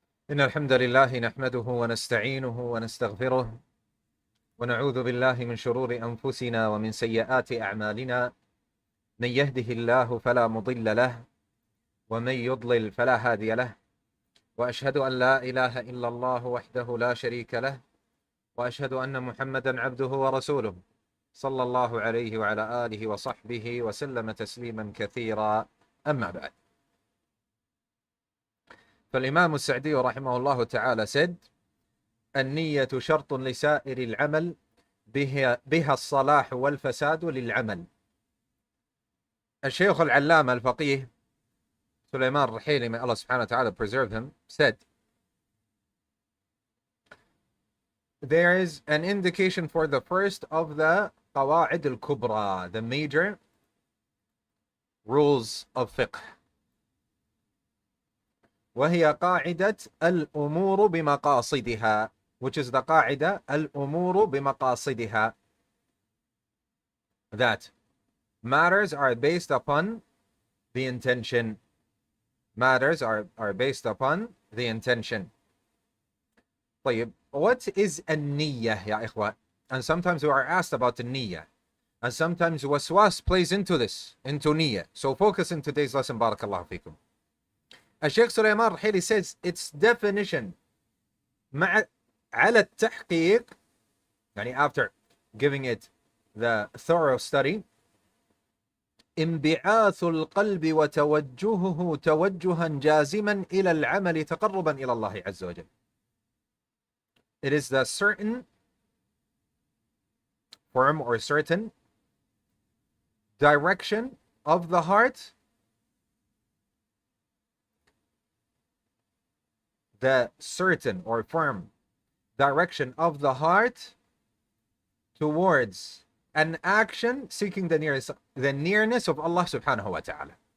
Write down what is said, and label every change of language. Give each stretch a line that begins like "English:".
Arabic: إن الحمد لله نحمده ونستعينه ونستغفره ونعوذ بالله من شرور أنفسنا ومن سيئات أعمالنا من يهده الله فلا مضل له ومن يضلل فلا هادي له وأشهد أن لا إله إلا الله وحده لا شريك له وأشهد أن محمدا عبده ورسوله صلى الله عليه وعلى آله وصحبه وسلم تسليما كثيرا أما بعد. فالإمام السعدي رحمه الله تعالى
English: said
Arabic: النية شرط لسائر العمل بها الصلاح والفساد للعمل. الشيخ العلامة الفقيه
English: سليمان الرحيلي, may Allah subhanahu wa ta'ala preserve him, said there is an indication for the first of the Qawa'id al-Kubra, the major rules of fiqh,
Arabic: وهي قاعدة الأمور بمقاصدها,
English: which is the
Arabic: قاعدة الأمور بمقاصدها,
English: that matters are based upon the intention. Matters are based upon the intention.
Arabic: طيب,
English: what is
Arabic: النية يا إخوان?
English: And sometimes we are asked about the niyyah, and sometimes waswas plays into this, into niyyah. So focus in today's lesson, barakallahu fikum.
Arabic: Shaykh Sulayma الرحيلي
English: says its definition
Arabic: على التحقيق, يعني
English: after giving it the thorough study,
Arabic: انبعاث القلب وتوجهه توجها جازما إلى العمل تقربا إلى الله عز وجل.
English: It is the certain form or certain direction of the heart, the certain or firm direction of the heart towards an action seeking the nearness of Allah subhanahu wa ta'ala.